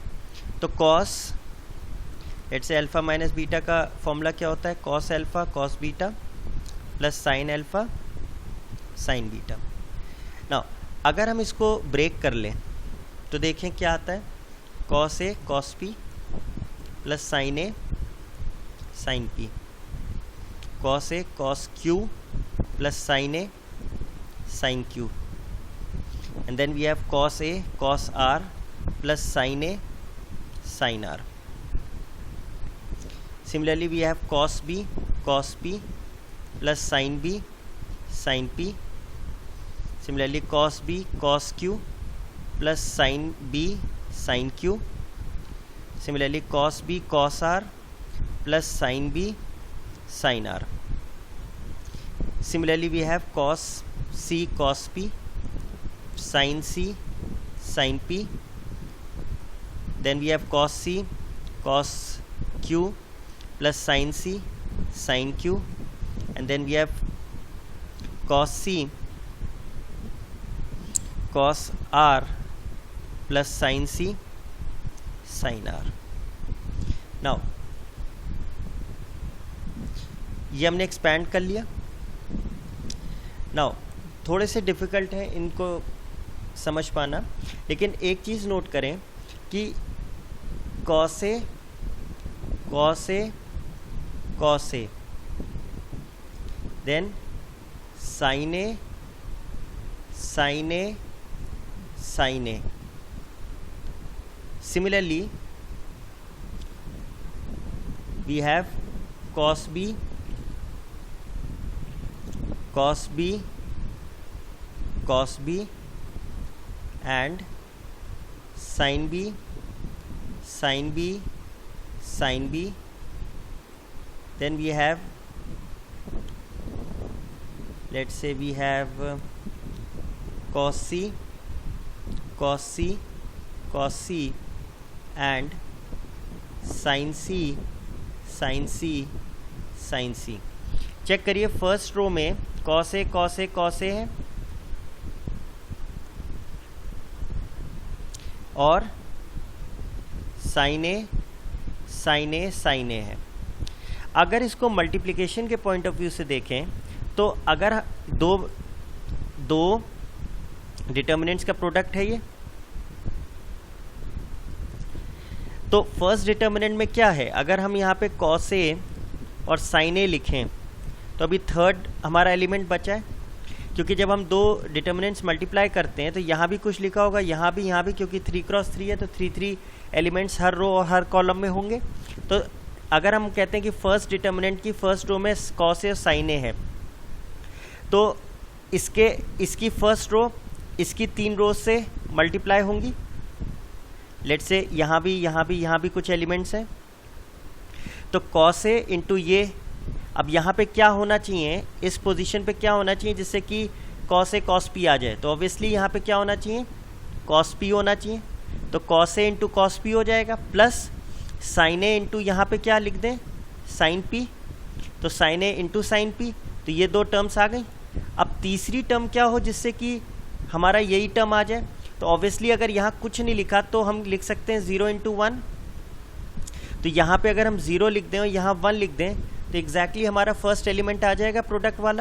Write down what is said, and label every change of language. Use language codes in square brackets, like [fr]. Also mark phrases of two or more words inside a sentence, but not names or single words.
[hi] तो cos [en] let's say alpha minus beta [hi] का फॉर्मूला क्या होता है? [en] cos alpha cos beta plus sin alpha sin beta. [hi] नाउ अगर हम इसको ब्रेक कर लें तो देखें क्या आता है. [en] cos a cos p प्लस sin a sin p, cos a cos q प्लस sin a sin q, and then we have cos a cos r plus sin a sin r. Similarly we have cos b cos p plus sin b sin p. Similarly cos b cos q plus sin b sin q. Similarly cos b cos r plus sin b sin r. Similarly we have cos c cos p, sin c sin p, then we have cos c cos q plus sin c sin q, and then we have cos c cos r plus sin c sin r. [hi] Now ये हमने एक्सपैंड कर लिया. नाउ थोड़े से डिफ़िकल्ट हैं इनको समझ पाना, लेकिन एक चीज़ नोट करें कि [en] cos a cos a cos a, then sin a sin a [hi] sin a. [en] Similarly we have cos b cos b cos b and sin b sin b sin b. Then we have, let's say we have cos c cos c cos c and sin c sin c sin c. [hi] चेक करिए, [en] first row [hi] में cos a cos a cos a है और sin a sin a sin a है. अगर इसको मल्टीप्लिकेशन के [en] point of view [hi] से देखें तो अगर दो डिटर्मिनेंट्स का प्रोडक्ट है ये, तो [en] first determinant [hi] में क्या है? अगर हम यहाँ पे cos a और sin a लिखें तो अभी थर्ड हमारा एलिमेंट बचा है, क्योंकि जब हम दो डिटर्मिनेंट्स मल्टीप्लाई करते हैं तो यहाँ भी कुछ लिखा होगा, यहाँ भी, क्योंकि 3×3 है तो 3 एलिमेंट्स हर रो और हर कॉलम में होंगे. तो अगर हम कहते हैं कि [en] first determinant [hi] की [en] first row [hi] में cos a और sin a है, तो इसकी [en] first row [hi] इसकी 3 रो से मल्टीप्लाई होंगी. [en] let's say [hi] यहाँ भी कुछ एलिमेंट्स हैं, तो cos a इंटू ये, अब यहाँ पे क्या होना चाहिए, इस पोजीशन पे क्या होना चाहिए जिससे कि cos a cos p आ जाए? तो ऑब्वियसली यहाँ पे क्या होना चाहिए? cos p होना चाहिए. तो cos a इंटू cos p हो जाएगा, प्लस sin a इंटू यहाँ पे क्या लिख दें? sin p. तो sin a इंटू sin p, तो ये दो टर्म्स आ गई. अब तीसरी टर्म क्या हो जिससे कि हमारा यही टर्म आ जाए? तो ऑब्वियसली अगर यहाँ कुछ नहीं लिखा तो हम लिख सकते हैं 0 × 1. तो यहाँ पे अगर हम 0 लिख दें और यहाँ 1 लिख दें तो एग्जैक्टली हमारा [en] first element [hi] आ जाएगा प्रोडक्ट वाला।